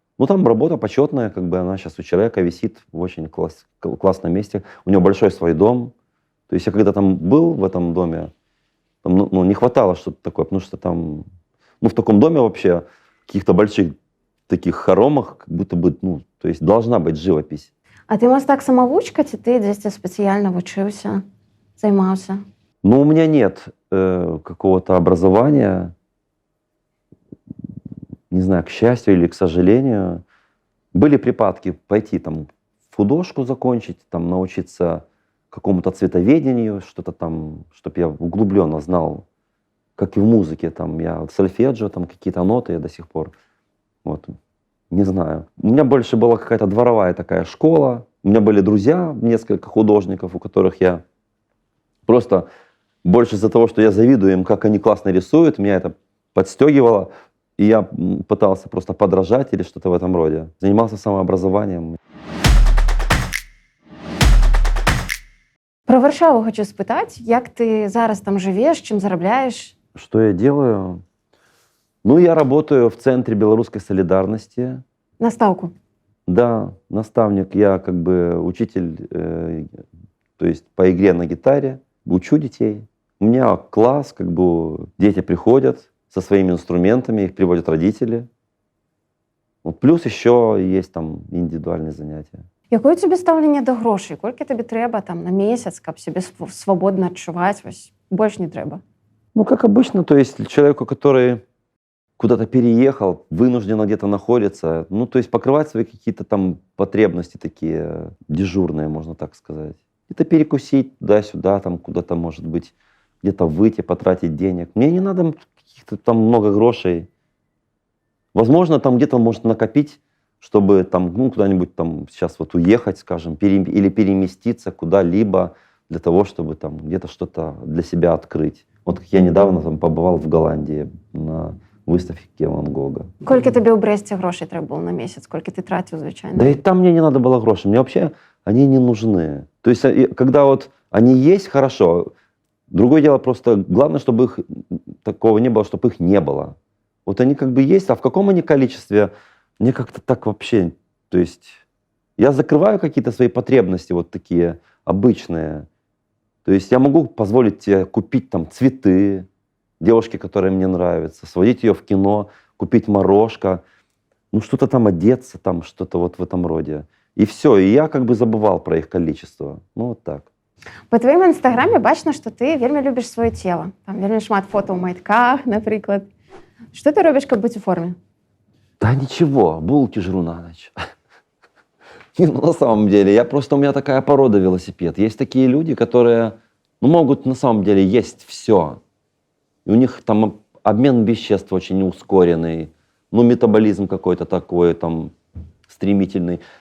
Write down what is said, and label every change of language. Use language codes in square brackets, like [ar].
[ru] Ну, там работа почетная, как бы она сейчас у человека висит в очень классном месте. У него большой свой дом. То есть я когда там был в этом доме, там, ну, не хватало что-то такое, потому что там, ну, в таком доме вообще, каких-то больших таких хоромах, как будто бы, ну, то есть должна быть живопись. [uk] А ти мастак-самоучка, чи ти десь спеціально вчився, займався? [ru] Но у меня нет какого-то образования, не знаю, к счастью или к сожалению. Были припадки пойти там в художку закончить, там научиться какому-то цветоведению, что-то там, чтобы я углубленно знал, как и в музыке, там я сольфеджио, там какие-то ноты я до сих пор, вот, не знаю. У меня больше была какая-то дворовая такая школа, у меня были друзья, несколько художников, у которых я просто больше из-за того, что я завидую им, как они классно рисуют, меня это подстегивало, и я пытался просто подражать или что-то в этом роде. Занимался самообразованием. [uk] Про Варшаву хочу спитати, як ти зараз там живеш, чим заробляєш? [ru] Что я делаю? Ну, я работаю в Центре белорусской солидарности. Наставку. Да, наставник. Я как бы учитель, то есть по игре на гитаре. Учу детей. У меня класс, как бы дети приходят со своими инструментами, их приводят родители. Вот плюс еще есть там [uk] індивідуальні заняття. Якое тобі ставлення до грошей? Скільки тобі треба там, на місяць, щоб себе свободно відчувати? Ось, більше не треба. [ru] Ну, как обычно, то есть человеку, который куда-то переехал, вынужденно где-то находится, ну, то есть покрывать свои какие-то там потребности такие дежурные, можно так сказать. Это перекусить туда-сюда, там куда-то, может быть, где-то выйти, потратить денег. Мне не надо каких-то там много грошей. Возможно, там где-то может накопить, чтобы там, ну, куда-нибудь там сейчас вот уехать, скажем, или переместиться куда-либо для того, чтобы там где-то что-то для себя открыть. Вот как я недавно там побывал в Голландии на выставке Ван Гога. [uk] Скільки тобі у Бресті грошей треба було на місяць? Скільки ти тратив, звичайно? [ru] Да и там мне не надо было гроши. Мне вообще они не нужны. То есть когда вот они есть, хорошо. Другое дело просто, главное, чтобы их такого не было, чтобы их не было. Вот они как бы есть, а в каком они количестве, мне как-то так вообще, то есть я закрываю какие-то свои потребности вот такие обычные. То есть я могу позволить тебе купить там цветы, девушке, которая мне нравится, сводить ее в кино, купить морожка, ну что-то там одеться, там что-то вот в этом роде. И все, и я как бы забывал про их количество. Ну вот так. [be] По твоєму інстаграмі бачно, що ти вельми любиш своє тіло. Там вельми шмат фото у майтках, наприклад. [uk] Що ти робиш, щоб бути у формі? [ru] Да ничего, булки жру на ночь. Ну, на самом деле, у меня такая порода велосипед. Есть такие люди, которые могут на самом деле есть все. И у них там обмен веществ очень ускоренный, ну, метаболизм какой-то такой там стремительный.